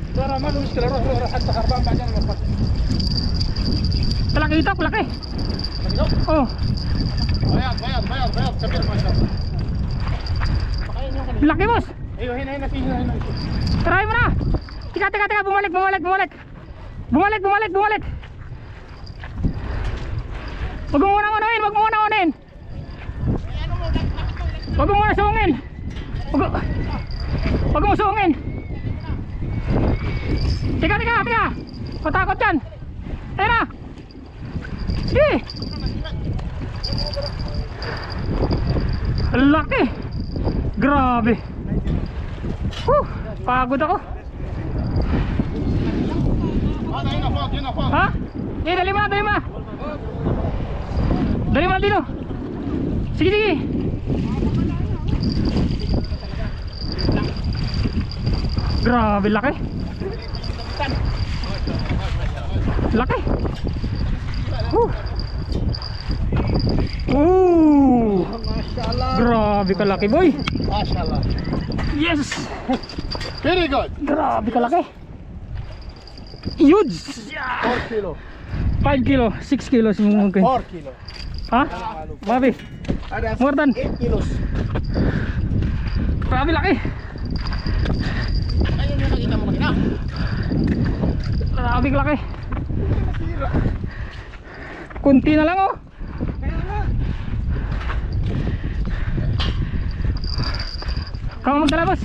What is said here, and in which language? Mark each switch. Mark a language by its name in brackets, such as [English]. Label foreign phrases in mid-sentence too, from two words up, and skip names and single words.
[Arabic] ما له مشكله روح حتى خربان بعدين نوصل. [Filipino] Talaki ito, laki. Oh, [Arabic] بياض كبير ما شاء الله. [Filipino] laki boss. [Arabic] ايوه هنا في هنا. [Filipino] Try mo na. Teka, bumalik. Huwag mo muna unahin. Huwag mo muna sungin. Huwag mo sungin. Teka. Patakot yan. Ayun na. Sige. Laki. Grabe. Pagod ako. [Arabic] هنا فوق. [Filipino] Ha? Dali mo na. Dali mo na dito. Sige. Grabe, laki. Laki. Masyaallah. Grabe kalaki, boy. Masyaallah. [English] Yes. Very good. [Filipino] Grabe kalaki. Huge. 4 kilo. 5 kilo, 6 kilos yung mungkin. 4 kilo. Ha? Grabe. Ada [English] More than 8 kilos. [Filipino] Grabe laki. Ayun yung nakita mo kanina. Grabe laki. Kunti na lang oh. [Malay] Kamu magdala boss.